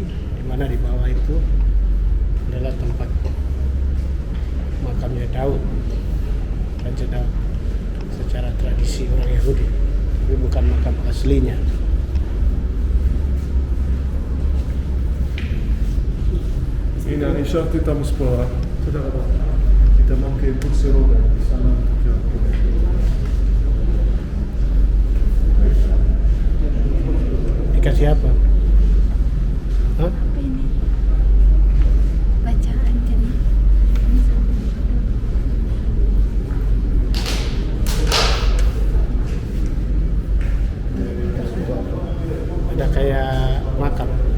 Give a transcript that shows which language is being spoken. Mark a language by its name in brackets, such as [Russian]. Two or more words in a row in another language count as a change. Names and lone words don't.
[Indonesian] di mana di bawah itu adalah tempat makamnya Daud, Raja Daud, secara tradisi orang Yahudi, tapi bukan makam aslinya. [Hebrew] Ini אני השארתי את המספרה, תודה רבה. [Indonesian] kita mau ke kursi roda di sana untuk yang Dikasih apa? Hah? Apa ini? Bacaan jadi Ada kayak makam.